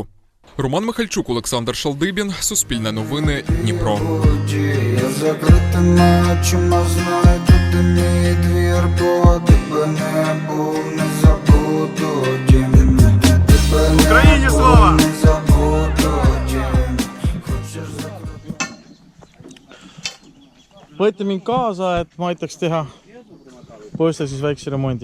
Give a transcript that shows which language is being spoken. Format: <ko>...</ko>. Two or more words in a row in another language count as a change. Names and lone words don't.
<uk>Роман Михальчук, Олександр Шалдибін, Суспільне новини, Дніпро. Я закритими очима знаю, тут і мій двір, бо тебе не був, не забуду дім. Україні слава! Не забуду дім.</uk> <et>Võite mind kaasa, et ma aitaks teha poistel siis väikse remondi.</et>